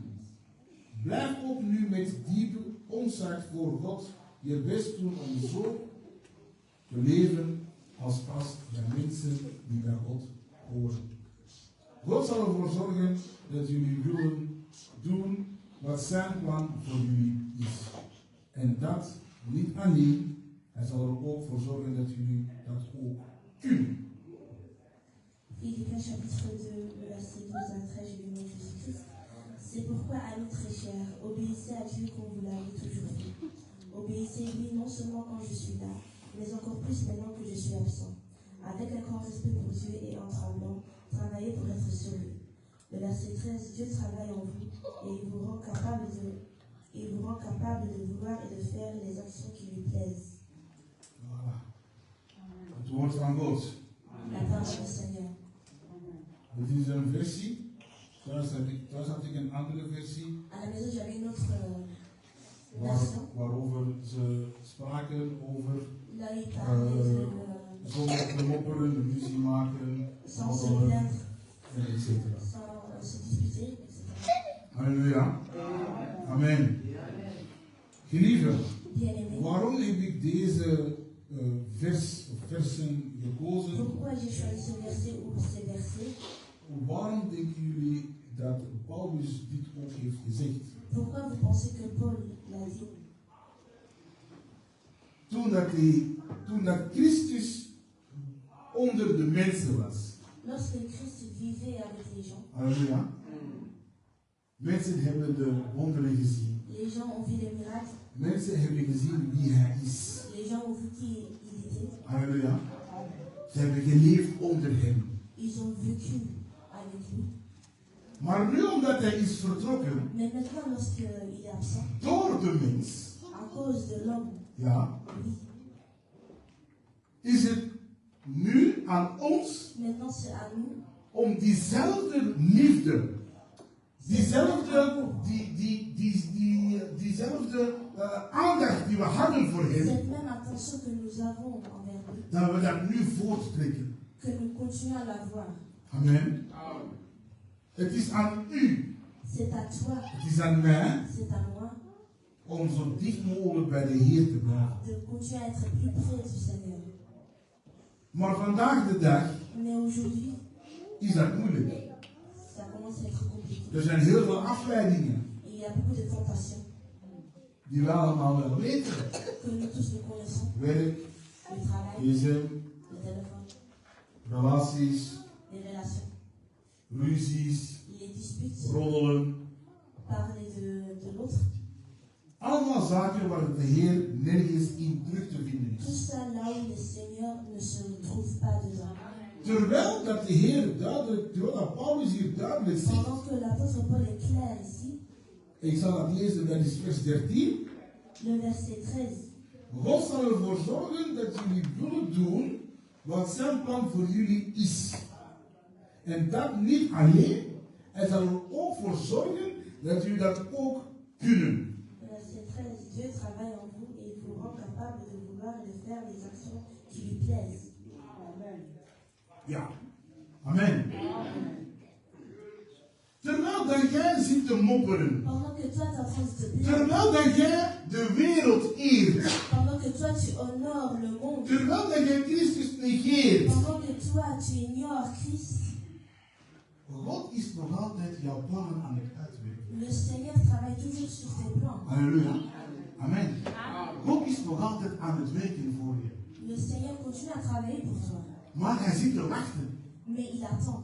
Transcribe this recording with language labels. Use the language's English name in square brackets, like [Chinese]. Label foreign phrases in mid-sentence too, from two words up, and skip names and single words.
[Dutch] Blijf ook nu met diepe ontzag voor God je best doen om zo te leven als past bij mensen die bij God horen. God zal ervoor zorgen dat jullie willen doen wat zijn plan voor jullie is. En dat niet alleen, hij zal er ook voor zorgen dat jullie dat ook kunnen. [French] Philippiens chapitre 2, verset 12 à 13, je vais lire Jésus-Christ. C'est pourquoi, amis très chers, obéissez à Dieu comme vous l'avez toujours fait. Obéissez-lui non seulement quand je suis là, mais encore plus maintenant que je suis absent. Avec un grand respect pour Dieu et en tremblant, travaillez pour être sauvés. Le verset 13, Dieu travaille en vous et il vous rend capable de vouloir et de faire les actions qui lui plaisent. Voilà. [Dutch] Het woord van God. [French] La parole du Seigneur. [Dutch] Het is een versie. Thuis had ik een andere versie. [French] À la maison, j'avais une autre version. [Dutch] Waarover ze spraken over [French] Là, il parlait [Dutch] zonder mopperen, de muziek maken, [French] sans se [Dutch] babbelen, [French] plaindre, [Dutch] en etc. [French] sans se disputer, etc. [Dutch] Halleluja. Amen. Geliefden, [French] Bien-aimés, [Dutch] waarom heb ik deze versen gekozen? [French] pourquoi j'ai choisi ce verset ou ces versets? [Dutch] waarom denken jullie dat Paulus dit ook heeft gezegd? [French] Pourquoi vous pensez que Paul l'a dit? [Dutch] Toen dat Christus onder de mensen was. [French] Lorsque Christ vivait avec les gens, [Dutch] Halleluja. Mensen hebben de wonderen gezien. [French] les gens ont vu les miracles, [Dutch] Mensen hebben gezien wie hij is. [French] les gens ont vu qui il était, [Dutch] Halleluja. Ze hebben geleefd onder hem. [French] ils ont vécu avec lui. [Dutch] Maar nu omdat hij is vertrokken [French] Mais maintenant, lorsqu'il est absent, [Dutch] door de mens, [French] à cause de l'homme, [Dutch] ja, [French] oui, [Dutch] is het nu aan ons [French] maintenant c'est à nous [Dutch] om diezelfde liefde, diezelfde aandacht die we hadden voor hem, [French] cette même attention que nous avons envers lui, [Dutch] dat we dat nu voorttrekken. [French] que nous continuons à l'avoir. [Dutch] Amen. Het is aan u, [French] C'est à toi, [Dutch] het is aan mij, [French] c'est à moi [Dutch] om zo dicht mogelijk bij de Heer te blijven. [French] de continuer à être plus près du Seigneur. [Dutch] Maar vandaag de dag [French] Mais aujourd'hui, [Dutch] is dat moeilijk. [French] ça commence à être compliqué. [Dutch] Er zijn heel veel afleidingen [French] Et il y a beaucoup de tentations [Dutch] die we allemaal wel weten. [French] que nous tous nous connaissons. [Dutch] Werk, [French] Le travail, [Dutch] gsm, [French] le téléphone, [Dutch] relaties, [French] les relations, [Dutch] ruzies, [French] les disputes, [Dutch] roddelen. [French] parler de l'autre. [Dutch] Allemaal zaken waar de Heer nergens in terug te vinden [French] Tout [Dutch] is. [French] ça là où le Seigneur ne se trouve pas dedans. [Dutch] Terwijl dat de Heer duidelijk, terwijl dat Paulus hier duidelijk zegt. [French] Pendant que l'apôtre Paul est clair ici, [Dutch] Ik zal het lezen, dat is vers 13. [French] le verset 13. [Dutch] God zal ervoor zorgen dat jullie zullen doen wat zijn plan voor jullie is. En dat niet alleen, hij zal er ook voor zorgen dat jullie dat ook kunnen. [French] Verset 13. Dieu travaille en vous et il vous rend capable de vouloir et de faire les actions qui lui plaisent. [Dutch] Amen. Ja. Amen. Terwijl dat jij zit te mopperen. [French] Pendant que toi tu es en train de te plaindre, [Dutch] Terwijl dat jij de wereld eert. [French] pendant que toi tu honores le monde, [Dutch] Terwijl dat jij Christus negeert. [French] pendant que toi tu ignores Christ, [Dutch] God is nog altijd jouw plannen aan het uitwerken. [French] le Seigneur travaille toujours sur tes plans. [Dutch] Halleluja. Amen. God is nog altijd aan het werken voor je. [French] Le Seigneur continue à travailler pour toi. [Dutch] Maar hij zit te wachten [French] Mais il attend